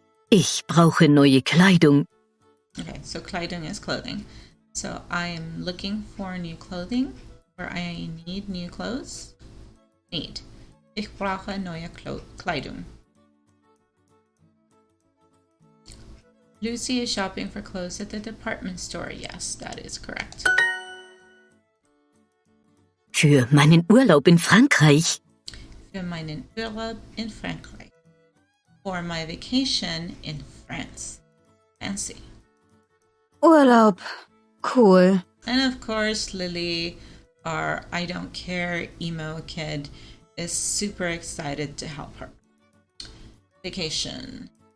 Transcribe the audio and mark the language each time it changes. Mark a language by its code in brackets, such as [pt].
[de] Ich brauche neue Kleidung. [en] Okay, so Kleidung is clothing. So I'm looking for new clothing, or I need new clothes. Need. [de] Ich brauche neue Kleidung. [en] Lucy is shopping for clothes at the department store. Yes, that is correct. [de] Für meinen Urlaub in Frankreich. Für meinen Urlaub in Frankreich. [en] For my vacation in France. Fancy. [de] Urlaub. Cool. [en] And of course, Lily, our I don't care emo kid, is super excited to help her. Vacation.